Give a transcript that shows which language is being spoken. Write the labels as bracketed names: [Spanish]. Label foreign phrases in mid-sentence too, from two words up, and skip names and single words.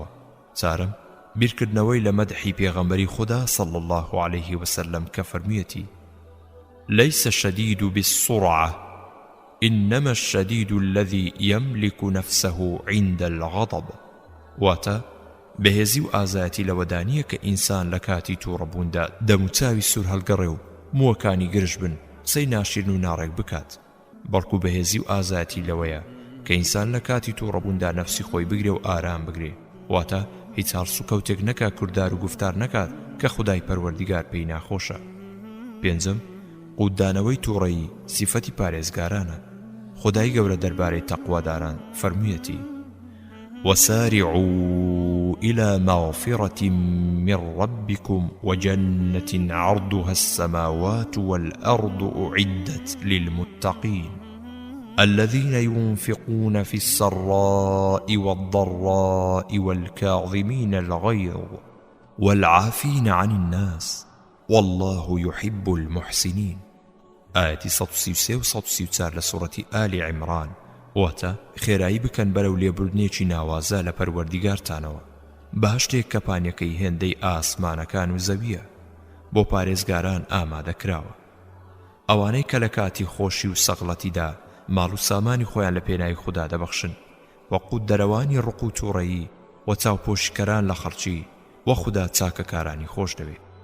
[Central Kurdish] چارەم، بیرکردنەوەی لە مەدحی پێغەمبەری خوددا [Arabic] صلی الله عليه وسلم [Central Kurdish] کە فەرموویەتی [Arabic] ليس الشديد بالسرعة إنما الشديد الذي يملك نفسه عند الغضب، [Central Kurdish] واتە بەهێزی و ئازایەتی لەوەدانیە کە ئینسان لە کاتی تووڕەبووندا دەموچاوی سوور هەڵگەڕێ و مووەکانی گرش بن قسەی ناشرین و ناڕێک بکات، بەڵکو بەهێزی و ئازایەتی لەوەیە کە ئینسان لە کاتی تووڕەبووندا نەفسی خۆی بگرێ و ئارام بگرێ، واتە هیچ هەڵس و کەوتێک نەکات، کوردار و گفتار نەکات کە خودای پەروەردیگار پێی ناخۆشە. پێنجم، قوددانەوەی تووڕەیی سیفەتی پارێزگارانە. خودای گەورە دەربارەی تەقواداران فەرموویەتی [Arabic] وسارعوا إلى مغفرة من ربكم وجنة عرضها السماوات والأرض أعدت للمتقين الذين ينفقون في السراء والضراء والكاظمين الغيظ والعافين عن الناس والله يحب المحسنين. آية 133 و 134 لسورة آل عمران. [Central Kurdish] واتە خێرایی بکەن بەرەو لێبوردنێکی ناوازە لە پەروەردیگارتانەوە، بەهەشتێک کە پانیەکەی هێندەی ئاسمانەکان و زەویە بۆ پارێزگاران ئامادەکراوە، ئەوانەی کە لە کاتی خۆشی و سەغڵەتیدا ماڵ و سامانی خۆیان لە پێناوی خوددا دەبەخشن، وەقود دەرەوانی ڕق و تووڕەیی و چاوپۆشیکەران لە خەڵکی وە خوددا چاکەکارانی خۆش دەوێت.